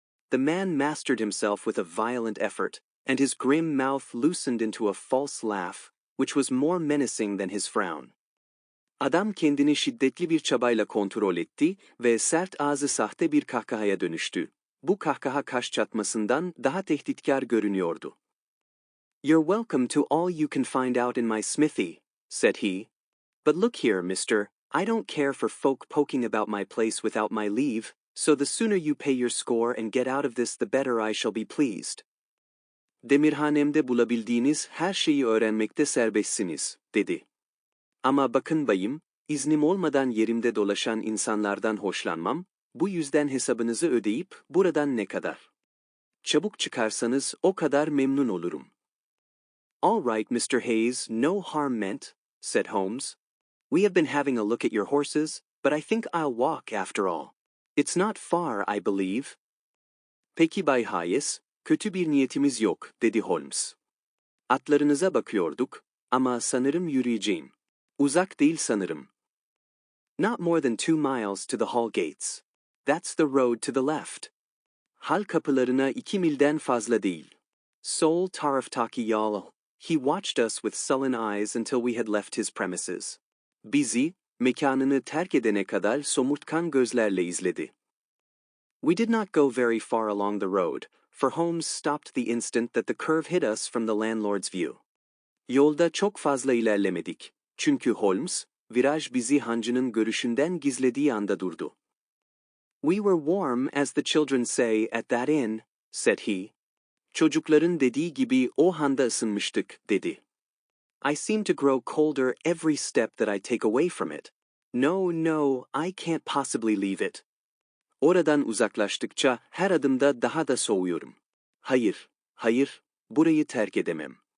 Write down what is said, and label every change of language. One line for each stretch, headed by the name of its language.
English: The man mastered himself with a violent effort, and his grim mouth loosened into a false laugh, which was more menacing than his frown.
Turkish: Adam kendini şiddetli bir çabayla kontrol etti ve sert ağzı sahte bir kahkahaya dönüştü. Bu kahkaha kaş çatmasından daha tehditkar görünüyordu.
English: "You're welcome to all you can find out in my smithy," said he. "But look here, mister, I don't care for folk poking about my place without my leave, so the sooner you pay your score and get out of this the better I shall be pleased."
Turkish: "Demirhanemde bulabildiğiniz her şeyi öğrenmekte serbestsiniz," dedi. "Ama bakın bayım, iznim olmadan yerimde dolaşan insanlardan hoşlanmam, bu yüzden hesabınızı ödeyip buradan ne kadar çabuk çıkarsanız o kadar memnun olurum."
English: "All right, Mr. Hayes, no harm meant," said Holmes. "We have been having a look at your horses, but I think I'll walk after all. It's not far, I believe."
Turkish: "Peki Bay Hayes, kötü bir niyetimiz yok," dedi Holmes. "Atlarınıza bakıyorduk, ama sanırım yürüyeceğim. Uzak değil sanırım."
English: "Not more than 2 miles to the hall gates. That's the road to the left."
Turkish: "Hal kapılarına 2 milden fazla değil." "Sol taraftaki yol."
English: He watched us with sullen eyes until we had left his premises.
Turkish: Bizi, mekanını terk edene kadar somurtkan gözlerle izledi.
English: We did not go very far along the road, for Holmes stopped the instant that the curve hid us from the landlord's view.
Turkish: Yolda çok fazla ilerlemedik, çünkü Holmes, viraj bizi hancının görüşünden gizlediği anda durdu.
English: "We were warm, as the children say, at that inn," said he.
Turkish: "Çocukların dediği gibi o handa ısınmıştık," dedi.
English: "I seem to grow colder every step that I take away from it. No, no, I can't possibly leave it."
Turkish: "Oradan uzaklaştıkça her adımda daha da soğuyorum. Hayır, hayır, burayı terk edemem."